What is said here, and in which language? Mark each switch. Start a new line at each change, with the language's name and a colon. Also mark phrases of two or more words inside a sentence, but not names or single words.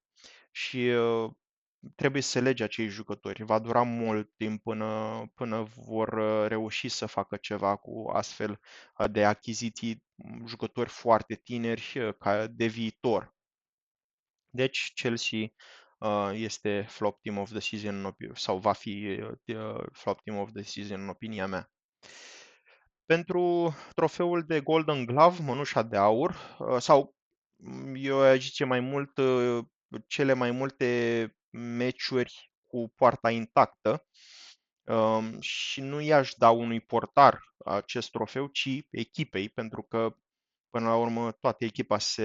Romanian: Și trebuie să se lege acei jucători. Va dura mult timp până vor reuși să facă ceva cu astfel de achiziții, jucători foarte tineri ca de viitor. Deci Chelsea este
English: flop team of the season
Romanian: sau va fi
English: flop team of the season
Romanian: în opinia mea. Pentru trofeul de
English: Golden Glove,
Romanian: mănușa de aur, sau eu aș zice mai mult cele mai multe meciuri cu poarta intactă, și nu i-aș da unui portar acest trofeu, ci echipei, pentru că până la urmă toată echipa